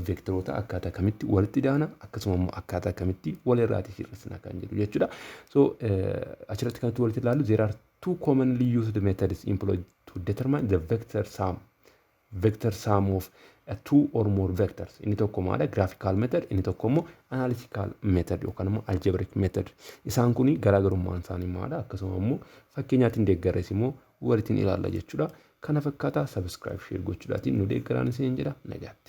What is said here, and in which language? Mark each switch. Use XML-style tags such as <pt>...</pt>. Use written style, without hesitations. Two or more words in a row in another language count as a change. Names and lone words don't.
<om>Vectoroota akkaataa kamitti walitti daana akkasuma immoo akkaataa kamitti walirraati hir'isna kan jedhu jechuudha.</om> <en>So</en> <om>achirratti kanatti walitti ilaallu</om> <en>there are two commonly used methods employed to determine the vector sum of two or more vectors.</en> <om>Inni tokko maala</om> <en>graphical method,</en> <om>inni tokko immoo</om> <en>analytical method</en> <om>yookaan immoo</om> <en>algebraic method.</en> <om>Isaan kuni garaagarummaan isaanii maala akkasuma immoo fakkeenyaatiin deeggarres immoo walitti ilaalla jechuudha. Kana fakkaata</om> <en>subscribe share</en> <om>gochuudhaatiin nu deeggaraan isin jedha nagaatti.</om>